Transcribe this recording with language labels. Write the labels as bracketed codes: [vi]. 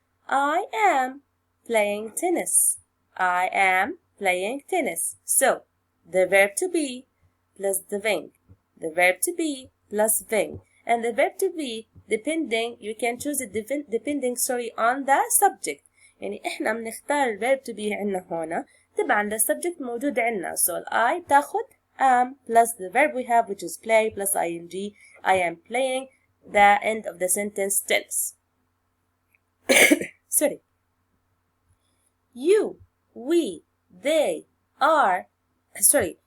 [en] I am playing tennis. I am playing tennis. So the verb to be plus the being. The verb to be plus being. And the verb to be depending, you can choose it depending on the subject. [ar] يعني احنا بنختار الverb to be عنا هنا تبعا للسبجكت موجود عنا. [en] So I [ar] تاخد [en] am plus the verb we have, which is play plus ing. I am playing. The end of the sentence tennis. Sorry. You, we, they are. Sorry.